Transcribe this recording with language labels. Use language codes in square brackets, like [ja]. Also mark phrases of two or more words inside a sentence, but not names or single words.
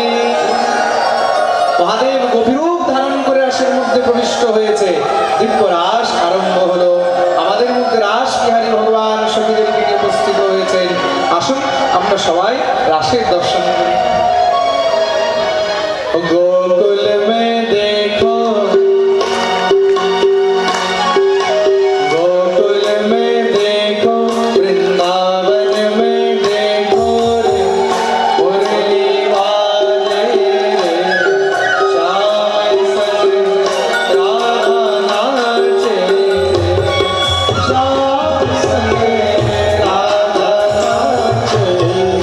[bn] মহাদেব গভীরূপ ধারণ করে রাসের মধ্যে প্রবিষ্ট হয়েছে। দিব্য রাস আরম্ভ হলো। আমাদের মধ্যে রাস বিহারী ভগবান সখীদের দিকে উপস্থিত হয়েছেন। আসুন আমরা সবাই রাসের দর্শন করি। [hi] गोकुल में देखो, गोकुल में देखो, वृंदावन में देखो रे, मुरली वाले रे, श्याम संग राधा नाचे रे, श्याम संग राधा नाचे रे।